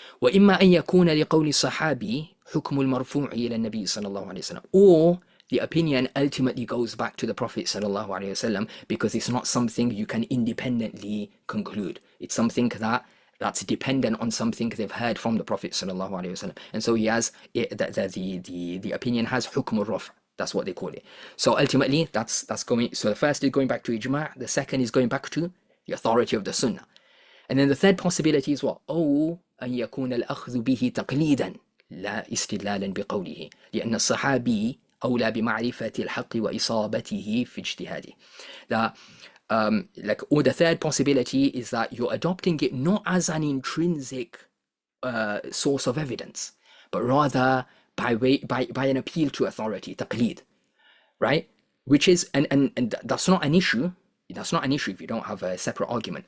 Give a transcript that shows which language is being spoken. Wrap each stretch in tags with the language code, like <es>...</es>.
<ar>وإما أن يكون لقول الصحابي حكم المرفوع إلى النبي صلى الله عليه وسلم.</ar> <en>Or the opinion ultimately goes back to the Prophet sallallahu alaihi wasallam, because it's not something you can independently conclude. It's something that's dependent on something they've heard from the Prophet sallallahu alaihi wasallam. And so he has the opinion has hukm al-raf'. That's what they call it. So ultimately, that's going. So the first is going back to ijma'. The second is going back to the authority of the Sunnah. And then the third possibility is what?</en> <ar>أو أن يكون الأخذ به تقليدا لا استدلالا بقوله لأن الصحابي أولى بمعرفة الحق وإصابته في اجتهاده.</ar> <en>Or the third possibility is that you're adopting it not as an intrinsic source of evidence, but rather by an appeal to authority, taqleed, right? Which is and that's not an issue. That's not an issue if you don't have a separate argument.</en>